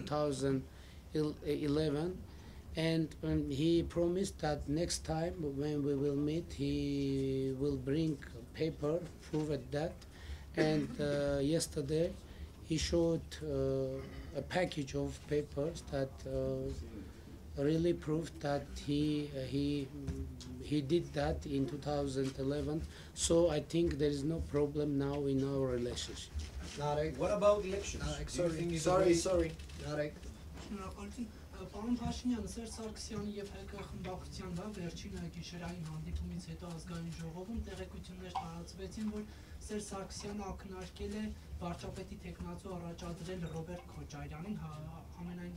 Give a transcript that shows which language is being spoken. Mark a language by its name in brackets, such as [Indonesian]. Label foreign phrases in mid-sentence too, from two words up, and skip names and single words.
[English] 2011, and he promised that next time when we will meet he will bring paper prove that, and yesterday he showed a package of papers that really proved that he did that in 2011. So I think there is no problem now in our relationship. Narek. What about elections? Narek, Do you think it's a sorry, way- sorry. Narek. [Armenian] Շնորհակալություն։ Պարոն Փաշինյան, Սերժ Սարգսյանի եւ ՀԿ խմբակցության վրա վերջին գիշերային հանդիպումից հետո ազգային ժողովում տեղեկություններ տարածվեցին, որ Սերժ Սարգսյանը ակնարկել է վարչապետի տեխնացու առաջադրել Ռոբերտ Քոչարյանին, ամենայն